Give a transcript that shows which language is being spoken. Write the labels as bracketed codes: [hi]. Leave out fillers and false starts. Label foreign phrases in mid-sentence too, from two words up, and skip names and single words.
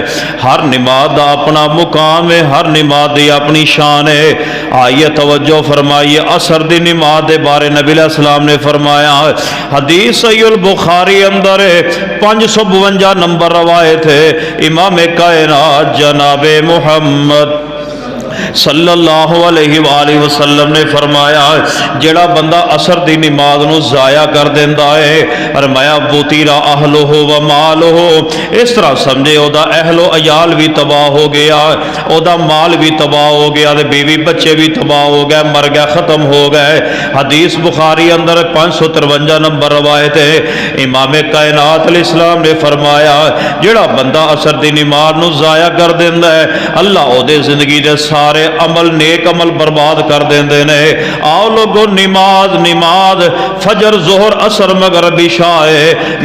[pa] ہر نماز دا اپنا مقام ہے، ہر نماز دی اپنی شان ہے. آئیے توجہ فرمائیے، عصر دی نماز دے بارے نبی علیہ السلام نے فرمایا، حدیث صحیح بخاری اندر 552 نمبر روایت ہے. امام کائنات جناب محمد [ar] صلی اللہ علیہ وسلم [pa] نے فرمایا، جہڑا بندہ عصر دی نماز نوں ضائع کر دیندا ہے، فرمایا [ar] وُتِرَ أهلُهُ ومالُهُ, [pa] اس طرح سمجھے اودا اہل و عیال وی تباہ ہو گیا، اودا مال وی تباہ ہو گیا، بیوی بچے وی تباہ ہو گئے، مر گیا، ختم ہو گئے. حدیث بخاری اندر 553 نمبر روایت ہے. امام کائنات علیہ السلام نے فرمایا، جہڑا بندہ عصر دی نماز نوں ضائع کر دیندا ہے، اللہ اودے زندگی دے سارے عمل، نیک عمل برباد کر دیندے نے. آؤ لوکو، نماز نماز فجر ظہر عصر مغرب عشاء ہے.